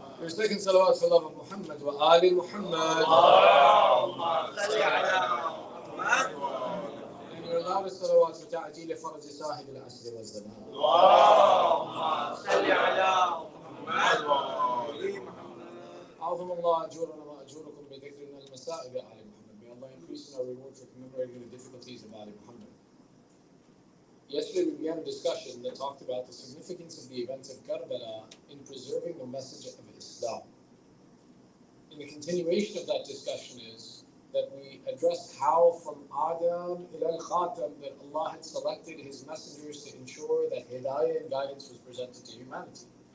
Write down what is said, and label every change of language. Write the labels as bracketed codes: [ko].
[en] Your second salawat for love of Muhammad wa Ali Muhammad. [ar] اللهم صل على محمد. [en] And your loudest salawat for [ar] ta'jeel faraj sahib al-asr wa zaman. اللهم صل على محمد وآل محمد. أعظم الله أجورنا وأجوركم بذكرنا المسائب آل Muhammad. [en] May Allah increase in our reward for commemorating the difficulties of Ali Muhammad. Yesterday we began a discussion that talked about the significance of the events of Karbala in preserving the message of Islam. In the continuation of that discussion is that we addressed how from Adam ila al-Khatam that Allah had selected His messengers to ensure that Hidayah and guidance was presented to humanity.